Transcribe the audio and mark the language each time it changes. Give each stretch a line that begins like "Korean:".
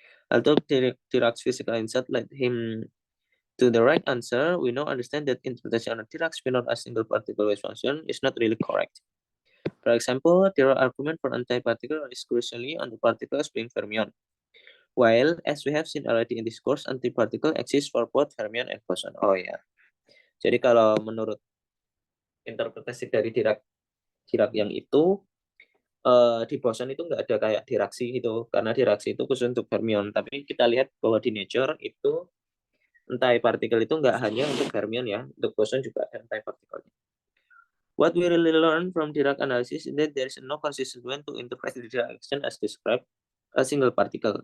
English: Although Dirac's physical insight led him to the right answer, we now understand that interpretation of Dirac's spin a single particle wave function is not really correct. For example, Dirac's argument for antiparticle is crucially on the particles being fermion. While, as we have seen already in this course, antiparticle exists for both fermion and boson.
Indonesian: Oh ya. Jadi kalau menurut interpretasi dari Dirac yang itu, di boson itu nggak ada kayak Dirac-C itu, karena Dirac-C itu khusus untuk fermion. Tapi kita lihat bahwa di nature itu antiparticle itu nggak hanya untuk fermion ya, untuk boson juga ada antiparticle.
English: What we really learn from Dirac analysis is that there is no consistent way to interpret the Dirac equation as described a single particle.